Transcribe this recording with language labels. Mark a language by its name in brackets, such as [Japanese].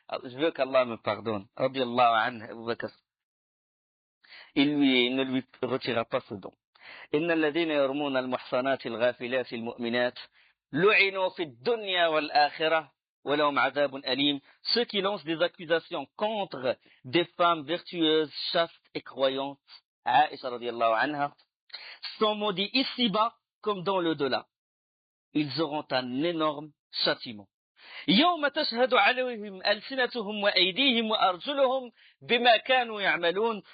[French] Je veux qu'Allah me pardonne. Radiyallahu anhu, Abu Bakr. Il ne lui retira pas ce don. [Arabic] إن الذين يرمون المحصنات الغافلات المؤمنات لعنوا في الدنيا والآخرة وَلَهُمْ عَذَابٌ أَلِيمٌ. [French] Ceux qui lancent des accusations contre des femmes vertueuses, chastes et croyantes, Aïcha radiallahu anha, sont maudits ici-bas comme dans le-delà. Ils auront un énorme châtiment. [Arabic] يوم تشهد عليهم ألسنتهم وأيديهم وأرجلهم بما كانوا يعملون.